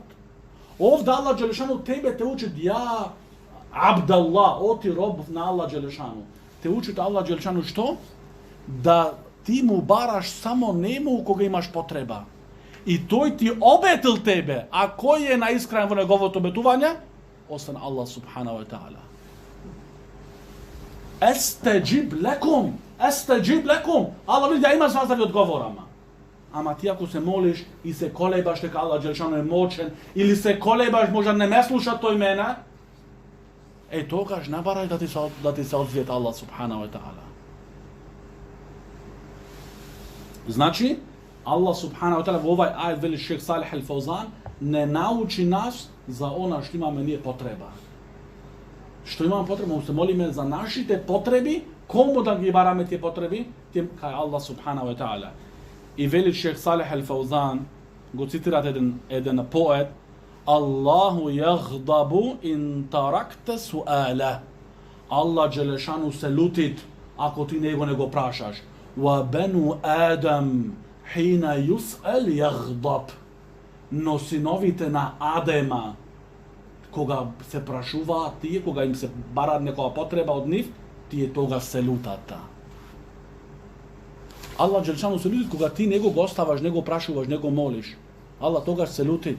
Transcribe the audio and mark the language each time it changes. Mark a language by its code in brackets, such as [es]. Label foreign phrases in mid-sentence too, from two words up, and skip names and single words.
[mk] Овде [ar] الله جل شأنه [mk] тебе те учи [ar] يا عبد الله, [mk] оти роб на [ar] الله جل شأنه. [mk] Те учи [ar] الله جل شأنه [mk] што? Да ти му бараш само нему кога имаш потреба. И тој ти обетил тебе, а кој е наискрен во неговото обетување? [ar] Освен الله سبحانه وتعالى. أستجب لكم. [mk] Аллах види да има вас да ви одговорама. Ама ти ако се молиш и се колебаш дека [ar] الله جل شأنه [mk] е мочен, или се колебаш може не ме слуша тој мене, тогаш не барај да ти се одзвиет [ar] الله سبحانه وتعالى. [mk] Значи, [ar] الله سبحانه وتعالى [mk] во овај ајет вели Шех Салих Ал Фаузан не научи нас за она што имаме ние потреба. Што имаме потреба, му се молиме за нашите потреби, кому да ги бараме тие потреби? [ar] Тим кај الله سبحانه وتعالى. [mk] И вели Шех Салих Ал Фаузан, го цитират еден поет, [ar] الله يغضب إن تركت سؤاله. الله جل شأنه [mk] се лутит ако ти него не го прашаш. [ar] وبنو آدم حين يسأل يغضب. [mk] Но синовите на Адема кога се прашуваат тие, кога им се бара некоја потреба од нив, тие тога се лутат. [ar] الله جل شأنه [mk] се лутит кога ти него го оставаш, него прашуваш, него молиш. Аллах тогаш се лутит.